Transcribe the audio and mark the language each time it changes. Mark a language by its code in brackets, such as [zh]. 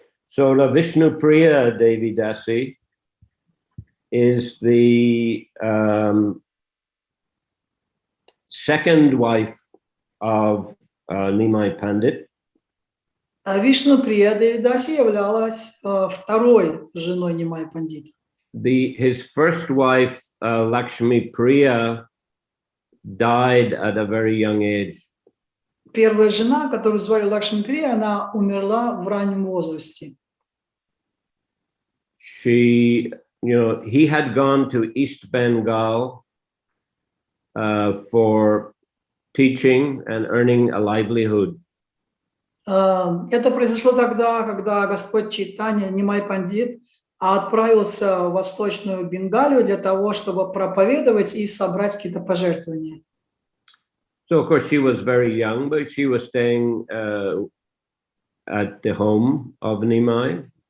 [en] So the Vishnu Priya Devi Dasi is the second wife of Nimai Pandit. [ru] Вишну Прия Деви Даси являлась второй женой Нимай Пандита. [en] His first wife, Lakshmi Priya, died at a very young age. [ru] Первая жена, которую звали Лакшми Прия, она умерла в раннем возрасте. [en] He had gone to East Bengal for teaching and earning a livelihood. [ru] Это произошло тогда, когда Господь Чайтанья, Нимай Пандит, отправился в Восточную Бенгалию для того, чтобы проповедовать и собрать какие-то пожертвования. [en] So, of course, she was very young, but she was staying at the home of Нимай.